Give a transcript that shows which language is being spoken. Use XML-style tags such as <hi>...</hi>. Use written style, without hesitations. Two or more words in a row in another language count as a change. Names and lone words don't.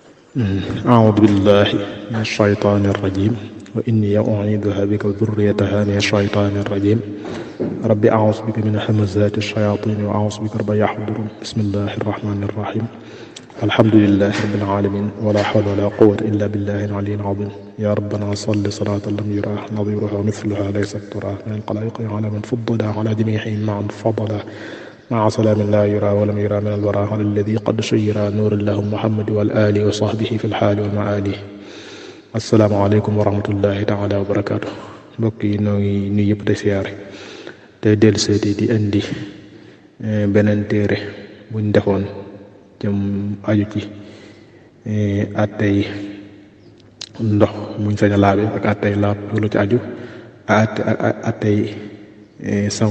<ar>أعوذ بالله من الشيطان الرجيم وإني أعيذها بك وذريتها من الشيطان الرجيم رب أعوذ بك من همزات الشياطين وأعوذ بك رب يحضرون بسم الله الرحمن الرحيم الحمد لله رب العالمين ولا حول ولا قوة إلا بالله العلي العظيم يا ربنا صل صلاة لم يرى نظيرها مثلها ليست ترى من الخلائق على من فضل على جميعهم معا فضلا مع سلام لا يرى ولم يرى من الورى على الذي قد شير نور لهم محمد والآل وصحبه في الحال</ar> <wo>والمآل</wo> <ar>السلام عليكم ورحمة الله تعالى وبركاته</ar> <wo>mbokk yi noo ngi nuyu yëpp te siyaare te dellu seeti di indi beneen téere buñ defoon jëm aju ci attey ndox muñ sañ a laabe ak attey laab lu ci aju ak attey sangu</wo>